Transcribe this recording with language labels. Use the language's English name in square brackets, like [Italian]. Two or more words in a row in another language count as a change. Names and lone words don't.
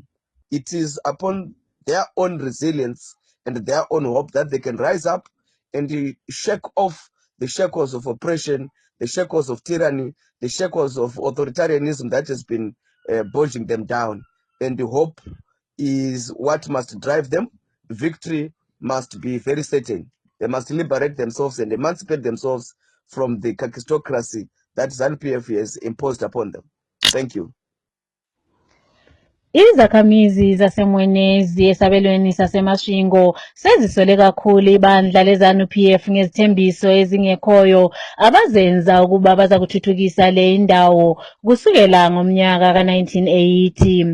[English] It is upon their own resilience and their own hope that they can rise up and shake off the shackles of oppression, the shackles of tyranny, the shackles of authoritarianism that has been bogging them down. And the hope is what must drive them. Victory must be very certain. They must liberate themselves and emancipate themselves from the kakistocracy that ZANU-PF has imposed upon them. Thank you. [North Ndebele] Izakhamizi zaseMwenezi esabelweni saseMasvingo sezisole kakhulu ibandla leZANU-PF ngezithembiso ezingekhoyo abazenza ukuba baza kuthuthukisa le indawo kusukela ngomnyaka ka-1980.